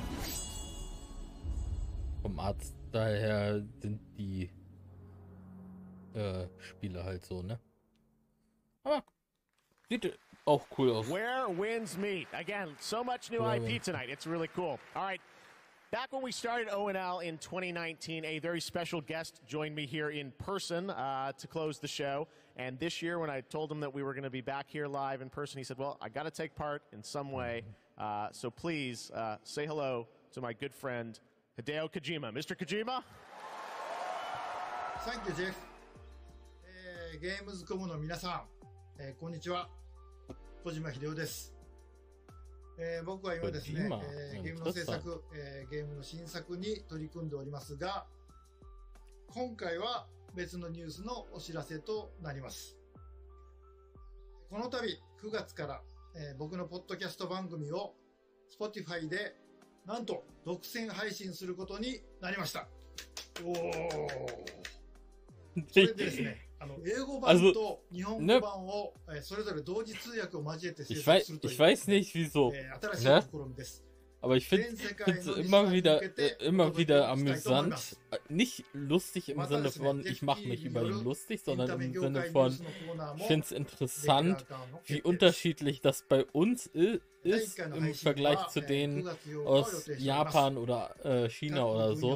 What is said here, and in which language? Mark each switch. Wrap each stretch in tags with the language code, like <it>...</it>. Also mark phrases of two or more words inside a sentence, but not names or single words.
<de>Vom Arzt daher sind die Spiele halt so, ne? Aber sieht auch cool aus.</de> <en>Where winds meet. Again, so much new IP tonight. It's really cool. All right. Back when we started O&L in 2019, a very special guest joined me here in person to close the show. And this year, when I told him that we were going to be back here live in person, he said, well, I got to take part in some way. So please say hello to my good friend, Hideo Kojima. Mr. Kojima? Thank you, Jeff.</en> <ja>Gamescom の皆さん、こんにちは。小島秀夫です。僕は今ですね、ゲームの制作、ゲームの新作に取り組んでおりますが、今回は別のニュースのお知らせとなります。この度9月から、僕のポッドキャスト番組を Spotify でなんと独占配信することになりました。おー。それでですね。英語版と日本語版をそれぞれ同時通訳を交えて制作するという</ja> <de>Ich weiß nicht wieso, ne? Aber ich finde es immer wieder amüsant. Nicht lustig im Sinne von, ich mache mich über ihn lustig, sondern im Sinne von, ich finde es interessant, wie unterschiedlich das bei uns ist im Vergleich zu denen aus Japan oder China oder so.</de>